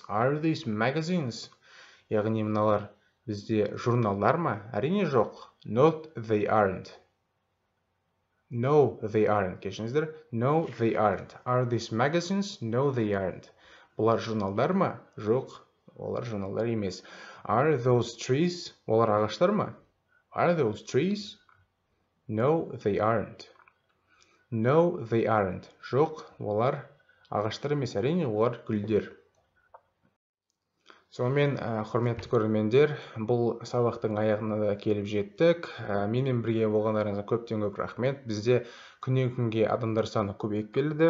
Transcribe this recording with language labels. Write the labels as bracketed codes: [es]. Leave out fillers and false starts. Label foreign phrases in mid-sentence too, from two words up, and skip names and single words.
[en] Are these magazines? [kk] Яғни мыналар бізде журналдар ма? Әрине жоқ. [en] Not they aren't. No, they aren't. Кешіңіздер. No, they aren't. Are these magazines? No, they aren't. [kk] Бұлар журналдар ма? Жоқ, олар журналдар емес. [en] Are those trees? [kk] Олар ағаштар ма? [en] Are those trees? No, they aren't. No, they aren't. [kk] Жоқ, олар ағаштар емес, әрине, олар гүлдер. Сонымен, құрметті көрермендер, бұл сабақтың аяғына да келіп жеттік. Менімен бірге болғандарыңызға көптен көп рахмет. Бізде күннен күнге адамдар саны көбейіп келді.